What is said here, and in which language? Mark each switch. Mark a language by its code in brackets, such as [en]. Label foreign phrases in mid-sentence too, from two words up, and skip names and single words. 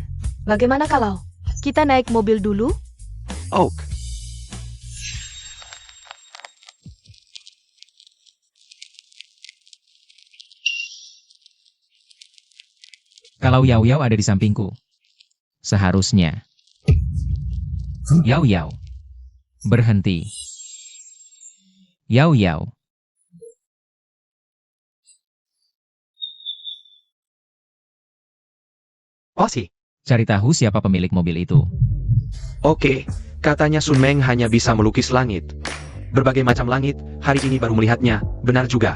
[id] Bagaimana kalau kita naik mobil dulu? Oak. Kalau Yao Yao ada di sampingku. Seharusnya. Yao Yao. Berhenti. Yao Yao. Osi. Cari tahu siapa pemilik mobil itu. Oke, katanya Sunmeng hanya bisa melukis langit. Berbagai macam langit, hari ini baru melihatnya, benar juga.